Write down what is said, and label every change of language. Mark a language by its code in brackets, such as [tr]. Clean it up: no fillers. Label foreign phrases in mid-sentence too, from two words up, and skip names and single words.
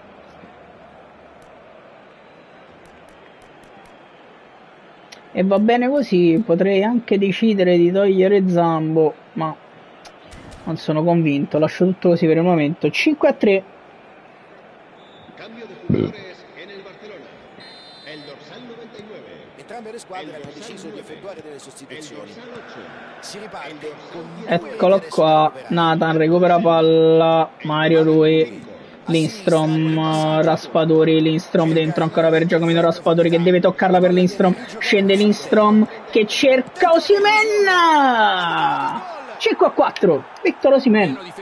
[it] E va bene così, potrei anche decidere di togliere Zambo, ma non sono convinto, lascio tutto così per il momento. 5-3. [es] Cambio di jugadores en el Barcelona. El dorsal 99. [it] Entrambe le squadre hanno deciso di effettuare delle sostituzioni. Si riparte con eccolo qua, Nathan recupera palla, Mario Rui, Lindstrom, Raspadori, Lindstrom dentro ancora per Giacomino, Raspadori che deve toccarla per Lindstrom, scende Lindstrom che cerca Osimhen, 5-4, Victor Osimhen.